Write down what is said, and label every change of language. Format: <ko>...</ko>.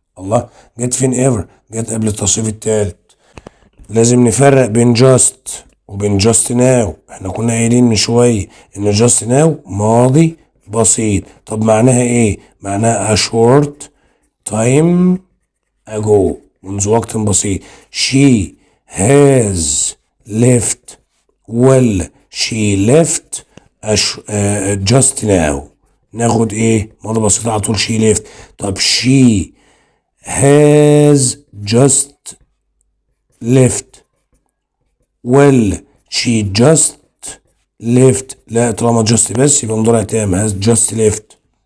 <ar>الله، جت فين ever؟ جت قبل التصريف التالت. لازم نفرق بين just وبين just now. احنا كنا قايلين من شوية ان just now ماضي بسيط. طب معناها ايه؟ معناها</ar> <en>a short time ago،</en> <ar>منذ وقت بسيط.</ar> <en>she has left، ولا she left just now.</en> <ar>ناخد ايه؟ ماضي بسيط على طول</ar> <en>she left. طب she has just left، ولا she just left.</en> <ar>لا، طالما just بس يبقى مضارع تام</ar> <en>has just left.</en>